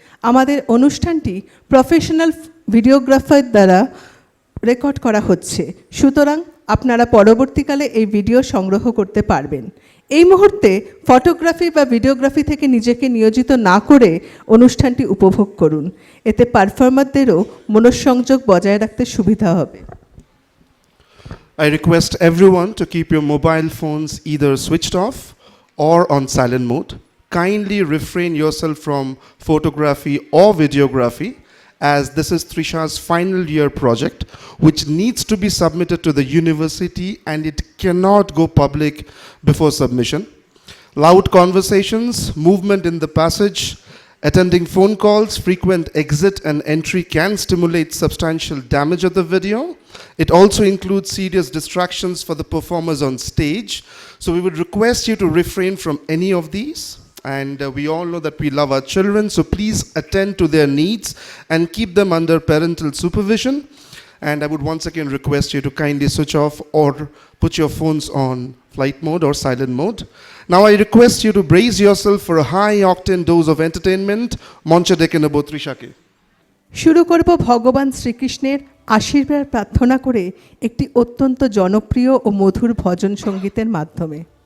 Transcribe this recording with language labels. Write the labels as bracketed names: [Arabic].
[Bangla] আমাদের অনুষ্ঠানটি professional videographer দ্বারা রেকর্ড করা হচ্ছে, সুতরাং আপনারা পরবর্তীকালে এই ভিডিও সংগ্রহ করতে পারবেন। এই মুহূর্তে ফটোগ্রাফি বা ভিডিওগ্রাফি থেকে নিজেকে নিয়োজিত না করে অনুষ্ঠানটি উপভোগ করুন, এতে পারফর্মারদেরও মনঃসংযোগ বজায় রাখতে সুবিধা হবে। [English] I request everyone to keep your mobile phones either switched off or on silent mode. Kindly refrain yourself from photography or videography, as this is Trisha's final year project, which needs to be submitted to the university and it cannot go public before submission. Loud conversations, movement in the passage, attending phone calls, frequent exit and entry can stimulate substantial damage of the video. It also includes serious distractions for the performers on stage. So we would request you to refrain from any of these. And we all know that we love our children, so please attend to their needs and keep them under parental supervision. And I would once again request you to kindly switch off or put your phones on flight mode or silent mode. Now I request you to brace yourself for a high-octane dose of entertainment. [Bangla] মঞ্চে ডেকে নেব তৃষাকে। শুরু করব ভগবান শ্রীকৃষ্ণের আশীর্বাদ প্রার্থনা করে একটি অত্যন্ত জনপ্রিয় ও মধুর ভজন সঙ্গীতের মাধ্যমে।